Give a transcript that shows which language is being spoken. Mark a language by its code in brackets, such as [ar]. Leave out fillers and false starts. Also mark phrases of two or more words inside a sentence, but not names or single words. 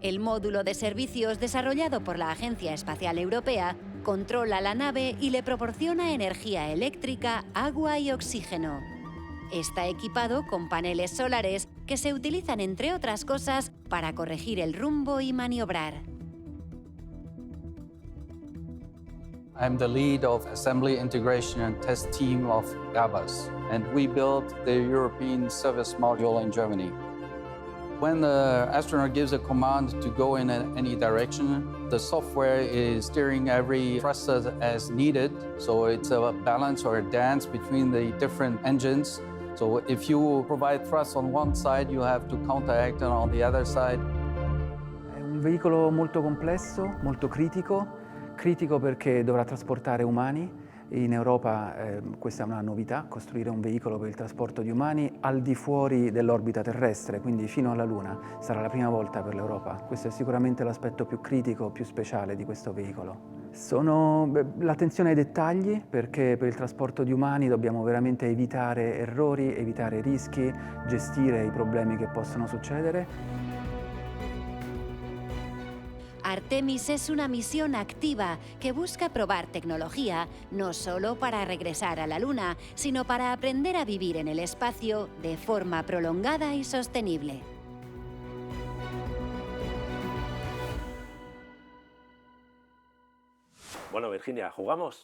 [es] El módulo de servicios desarrollado por la Agencia Espacial Europea controla la nave y le proporciona energía eléctrica, agua y oxígeno. Está equipado con paneles solares que se utilizan, entre otras cosas, para corregir el rumbo y maniobrar. [en] I'm the lead of Assembly, Integration and Test team of Airbus, and we built the European Service Module in Germany. When the astronaut gives a command to go in any direction, the software is steering every thruster as needed, so it's a balance or a dance between the different engines. So if you provide thrust on one side, you have to counteract it on the other side. [it] È un veicolo molto complesso, molto critico perché dovrà trasportare umani. In Europa questa è una novità, costruire un veicolo per il trasporto di umani al di fuori dell'orbita terrestre, quindi fino alla Luna. Sarà la prima volta per l'Europa. Questo è sicuramente l'aspetto più critico, più speciale di questo veicolo. L'attenzione ai dettagli, perché per il trasporto di umani dobbiamo veramente evitare errori, evitare rischi, gestire i problemi che possono succedere. [es] Artemis es una misión activa que busca probar tecnología no solo para regresar a la Luna, sino para aprender a vivir en el espacio de forma prolongada y sostenible. Bueno, Virginia, ¿jugamos?